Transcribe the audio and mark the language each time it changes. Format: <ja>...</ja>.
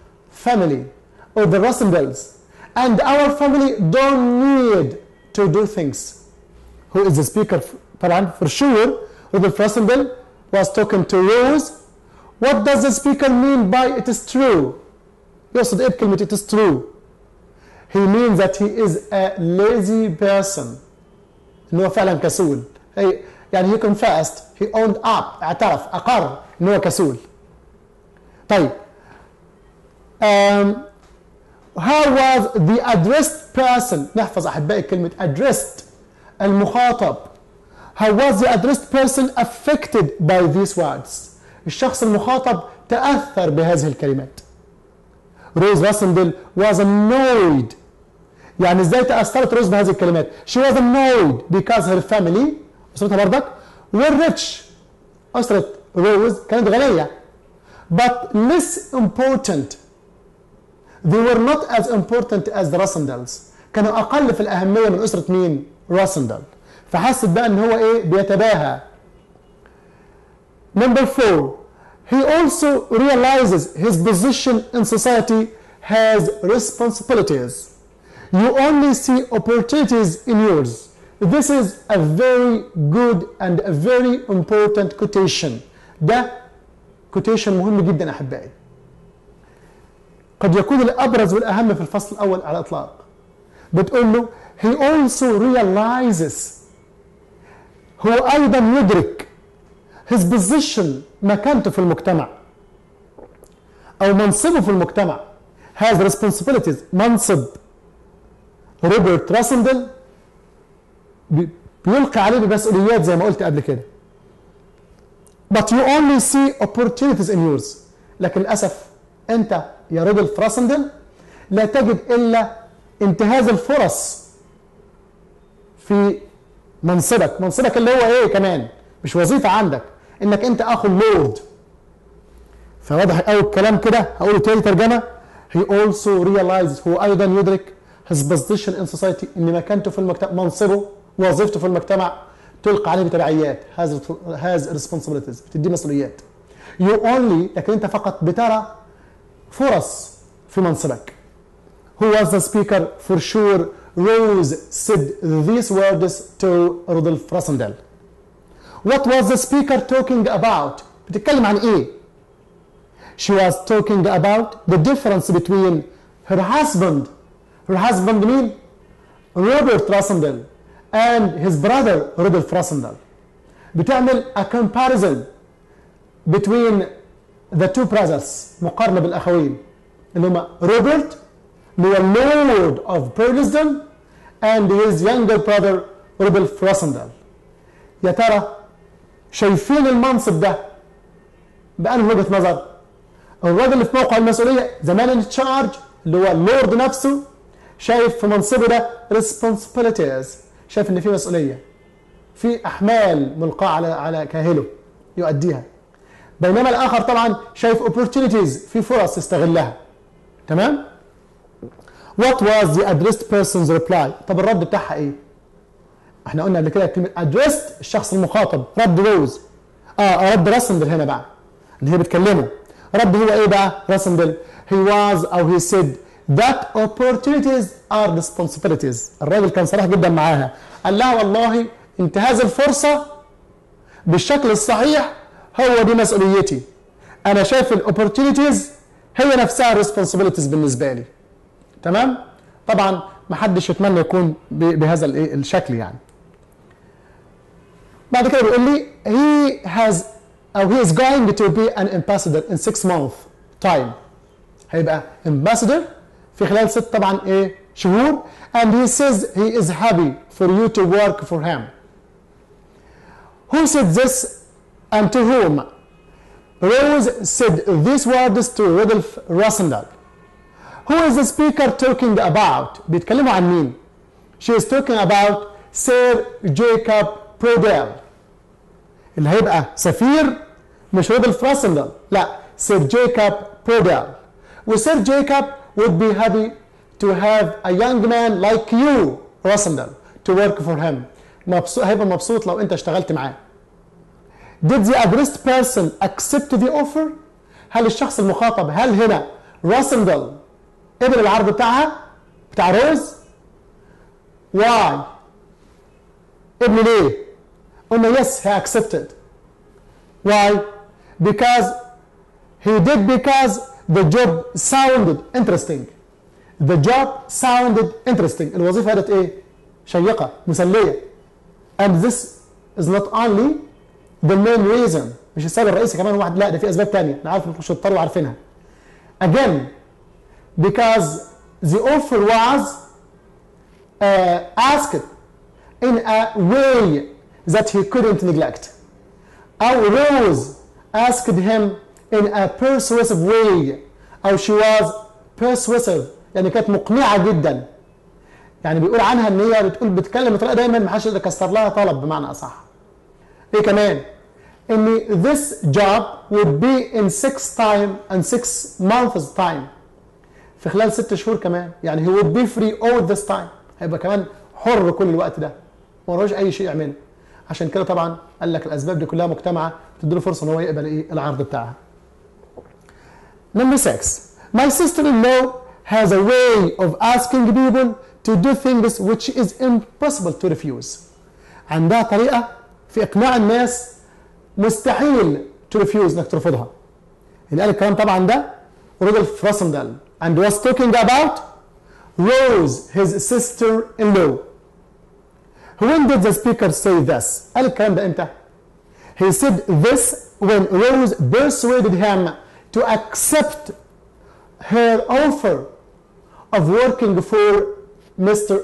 <en>family or the Russendals, and our family don't need to do things. Who is the speaker?</en> <ar>طبعا</ar> <en>for sure Rudolf Russendal was talking to Rose. What does the speaker mean by it is true?</en> <ar>يقصد ايه بكلمة</ar> <en>it is true؟ He means that he is a lazy person.</en> <ar>إن هو فعلا كسول. يعني</ar> <en>he confessed, he owned up,</en> <ar>اعترف، أقر إن هو كسول. طيب.</ar> <en>How was the addressed person؟</en> <ar>نحفظ أحبائي كلمة addressed المخاطب.</ar> <en>How was the addressed person affected by these words؟</en> <ar>الشخص المخاطب تأثر بهذه الكلمات.</ar> <en>Rose Russendal was annoyed.</en> <ar>يعني ازاي تأثرت روز بهذه الكلمات؟</ar> <en>She was annoyed because her family</en> <ar>أسرتها بردك</ar> <en>were rich.</en> <ar>أسرة روز كانت غنية.</ar> <en>But less important. They were not as important as the Russendals.</en> <ar>كانوا أقل في الأهمية من أسرة مين؟ راسندل. فحست بقى إن هو إيه؟ بيتباهى.</ar> <en>Number 4. He also realizes his position in society has responsibilities. You only see opportunities in yours. This is a very good and a very important quotation.</en> <ar>ده quotation مهم جدا أحبائي. قد يكون الأبرز والأهم في الفصل الأول على الإطلاق. بتقول له</ar> <en>he also realizes.</en> <ar>هو أيضا يدرك</ar> <en>his position</en> <ar>مكانته في المجتمع أو منصبه في المجتمع</ar> <en>has responsibilities.</en> <ar>منصب روبرت راسندل بيلقي عليه بمسؤوليات زي ما قلت قبل كده.</ar> <en>But you only see opportunities in yours.</en> <ar>لكن للأسف أنت يا رودولف راسندل لا تجد إلا انتهاز الفرص في منصبك. منصبك اللي هو إيه كمان؟ مش وظيفة عندك، إنك أنت أخو اللورد. فواضح أول الكلام كده. هقوله تاني ترجمة.</ar> <en>He also realizes.</en> <ar>هو أيضا يدرك</ar> <en>his position in society.</en> <ar>إن مكانته في المجتمع، منصبه وظيفته في المجتمع تلقى عليه بتبعيات.</ar> <en>has responsibilities.</en> <ar>بتدي مسؤوليات.</ar> <en>You only.</en> <ar>لكن أنت فقط بترى فرص في منصبك.</ar> <en>Who was the speaker? For sure Rose said these words to Rudolf Russendal. What was the speaker talking about?</en> <ar>بتتكلم عن ايه؟</ar> <en>She was talking about the difference between her husband. Her husband مين؟ Robert Russendal and his brother Rudolf Russendal.</en> <ar>بتعمل</ar> <en>a comparison between the two brothers.</en> <ar>مقارنة بالأخوين اللي هما روبرت اللي هو</ar> <en>Lord of Burlesdon and his younger brother</en> <ar>Rudolf Russendal. يا ترى شايفين المنصب ده بأنه وجهة نظر؟ الراجل اللي في موقع المسؤولية زمان ان تشارج اللي هو اللورد نفسه شايف في منصبه ده responsibilities. شايف ان في مسؤولية، في أحمال ملقاة على كاهله يؤديها. بينما الآخر طبعا شايف opportunities، في فرص يستغلها. تمام؟</ar> <en>What was the addressed person's reply؟</en> <ar>طب الرد بتاعها ايه؟ احنا قلنا قبل كده كلمة addressed الشخص المخاطب. رد روز. رد راسندل هنا بقى اللي هي بتكلمه. رد هو ايه بقى؟ راسندل.</ar> <en>He was</en> <ar>أو</ar> <en>he said that opportunities are responsibilities.</en> <ar>الراجل كان صريح جدا معاها. قال لها والله انتهاز الفرصة بالشكل الصحيح هو دي مسؤوليتي. أنا شايف الأوبورتيونيتيز هي نفسها responsibilities بالنسبة لي. تمام؟ طبعا ما حدش يتمنى يكون بهذا الشكل يعني. بعد كده بيقول لي</ar> <en>he is going to be an ambassador in 6 months time.</en> <ar>هيبقى ambassador في خلال 6 طبعا شهور.</ar> <en>and he says he is happy for you to work for him. Who said this and to whom? Rose said these words to Rudolf Russendal. Who is the speaker talking about?</en> <ar>بيتكلموا عن مين؟</ar> <en>She is talking about Sir Jacob Prodell.</en> <ar>اللي هيبقى سفير مش رودولف راسندل، لا Sir Jacob Prodell.</ar> <en>وسير Jacob would be happy to have a young man like you Russendal to work for him.</en> <ar>هيبقى مبسوط لو انت اشتغلت معاه.</ar> <en>Did the addressed person accept the offer؟</en> <ar>هل الشخص المخاطب هل هنا روسندل قبل العرض بتاعها بتاع روز. واي؟ قبل ليه؟ قلنا</ar> <en>yes he accepted. Why? Because he did because the job sounded interesting. The job sounded interesting. الوظيفة كانت ايه؟ شيقة مسلية. And this is not only the main reason.</en> <ar>مش السبب الرئيسي كمان واحد، لا ده في أسباب تانية احنا عارف مش شطار وعارفينها.</ar> <en>Again because the offer was asked in a way that he couldn't neglect.</en> <ar>أو</ar> <en>Rose asked him in a persuasive way.</en> <ar>أو</ar> <en>she was persuasive</en> <ar>يعني كانت مقنعة جدا. يعني بيقول عنها ان هي بتتكلم بطريقة دايما ما حدش يقدر يكسر لها طلب بمعنى أصح. ايه كمان؟ ان</ar> <en>this job would be in 6 months time.</en> <ar>في خلال 6 شهور كمان. يعني</ar> <en>he would be free all this time.</en> <ar>هيبقى كمان حر كل الوقت ده. ما وراهوش أي شيء يعمله. عشان كده طبعا قال لك الاسباب دي كلها مجتمعه بتديله فرصه ان هو يقبل ايه العرض بتاعها.</ar> <en>Number 6. My sister-in-law has a way of asking people to do things which is impossible to refuse.</en> <ar>عندها طريقه في اقناع الناس مستحيل</ar> <en>to refuse</en> <ar>انك ترفضها. اللي قال الكلام طبعا ده رودولف روسندل</ar> <en>and was talking about Rose his sister-in-law. When did the speaker say this?</en> <ar>قال الكلام ده امتى؟</ar> <en>He said this when Rose persuaded him to accept her offer of working for Mr.</en>